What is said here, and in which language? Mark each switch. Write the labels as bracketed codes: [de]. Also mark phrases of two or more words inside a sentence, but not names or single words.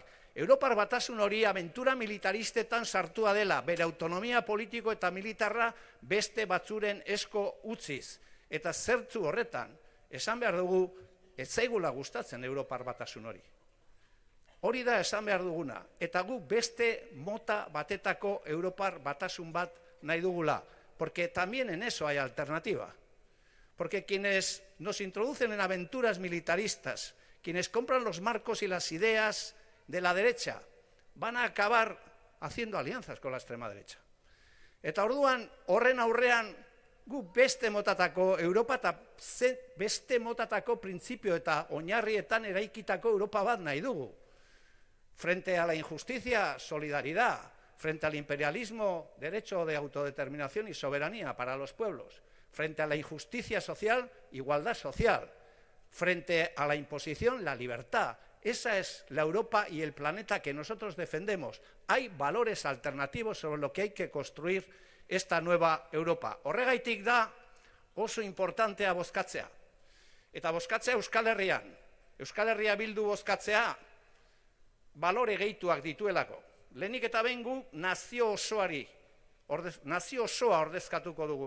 [eu] Europar Batasun hori abentura militaristetan sartua dela, bere autonomia politiko eta militarra beste batzuren esko utziz. Eta zertzu horretan, esan behar dugu, ez zaigula gustatzen Europar Batasun hori. Hori da esan behar duguna, eta gu beste mota batetako Europar Batasun bat nahi dugula, [es] porque también en eso hay alternativa. Porque quienes nos introducen en aventuras militaristas, quienes compran los marcos y las ideas de la derecha, van a acabar haciendo alianzas con la extrema derecha. [eu] Eta orduan, horren aurrean, gu beste motatako Europa eta beste motatako printzipio eta oinarrietan eraikitako Europa bat nahi dugu. [es] Frente a la injusticia, solidaridad. Frente al imperialismo, derecho de autodeterminación y soberanía para los pueblos. Frente a la injusticia social, igualdad social. Frente a la imposición, la libertad. Esa es la Europa y el planeta que nosotros defendemos. Hay valores alternativos sobre lo que hay que construir esta nueva Europa. [eu] Horregaitik da oso importantea bozkatzea. Eta bozkatzea Euskal Herrian. Euskal Herria Bildu bozkatzea balore gehituak dituelako. Lehenik eta behin gu nazio osoa ordezkatuko dugu.